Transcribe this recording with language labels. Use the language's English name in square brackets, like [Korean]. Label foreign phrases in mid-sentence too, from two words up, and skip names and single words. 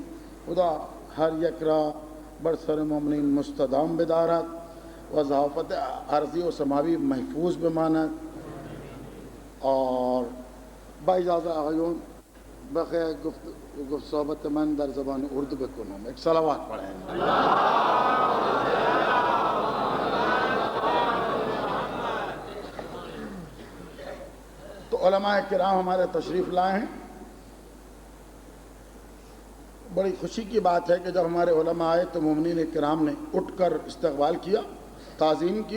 [Persian] خدا هر یک را بر سر مؤمنین مستدام بدارد و ضعافت ارضی و سماوی محفوظ بماند. اور با اجازت آقایون بقیه گفت صحبت من در زبان اردو بکنم. [Urdu] ایک صلوات پڑھیں. تو علماء کرام ہمارے تشریف لائے ہیں. بڑی خوشی کی بات ہے کہ جب ہمارے علماء آئے تو مومنین کرام نے اٹھ کر استقبال کیا، تعظیم کی.